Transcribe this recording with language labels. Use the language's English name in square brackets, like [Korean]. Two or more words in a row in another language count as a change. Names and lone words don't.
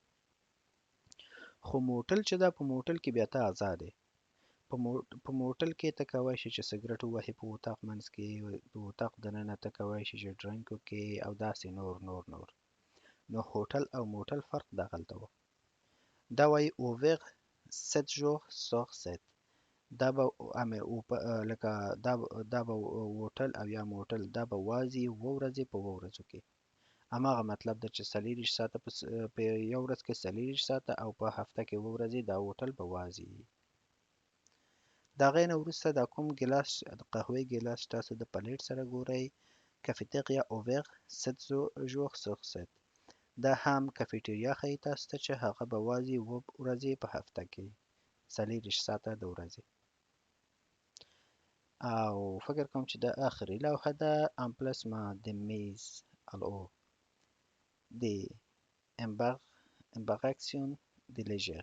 [Pashto] خو موټل چې ده، په موټل کې بیا ته ازاد یې. په موټل کې ته کولی شې چې سګرټ ووهې په اطاق منځ کې، د اطاق دننه ته کولی شې چې ډرنک وکړې او داسې نور. نو هوټل او موټل فرق دغلته و. دا وایي [French] ouvert 7 jours sur 7. [Pashto] دا به لکه دا به هوټل او یا موټل دا به وازي 7 ورځې په 7 ورځو کې. هماغه مطلب ده چې 24 ساعته په یو ورځ کې 24 ساعته او په هفته کې 7 ورځې دا هوټل به وازي. د هغې نه وروسته دا کوم ګیلاس د قهوې ګیلاس تاسو د پلیټ سره ګورئ، [French] cafétéria ouverte 7 jours sur 7. [Pashto] دا هم کافیټریا ښیي تاسو ته چې هغه به وازي 7 ورځې په هفته کې 24 ساعته د ورځې. او فکر کوم چې دا آخري لوحه ده، [French] emplacement de mise à l'eau d'embarcation de loisir.